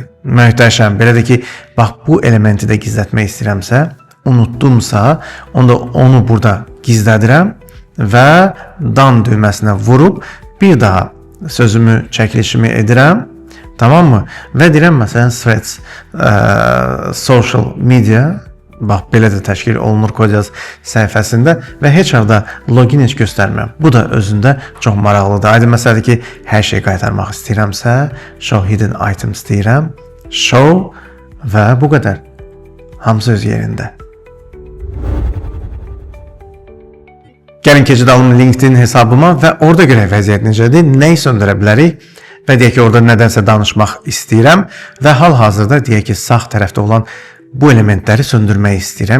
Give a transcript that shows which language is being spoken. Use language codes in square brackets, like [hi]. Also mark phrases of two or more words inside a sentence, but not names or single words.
[az] Möhtəşəm, belədir ki, bax bu elementi də gizlətmək istəyirəmsə, unutdumsa, onda onu burada gizlədirəm və dan düyməsinə vurub, bir daha sözümü, çəkilişimi edirəm, tamam mı? Və deyirəm, məsələn, [en] Threads, social media, [az] bax, belə də təşkil olunur Kodyaz səhifəsində və heç arada login heç göstərmirəm. Bu da özündə çox maraqlıdır. Aydın məsələdir ki, hər şey qaytarmaq istəyirəmsə, [en] show hidden items [az] deyirəm, show və bu qədər. Hamısı öz yerində. Gəlin keçid alım LinkedIn hesabıma və orada görək vəziyyət necədir, nəyi söndürə bilərik və deyək ki, orada nədənsə danışmaq istəyirəm və hal-hazırda deyək ki, sağ tərəfdə olan bu elementləri söndürmək istəyirəm.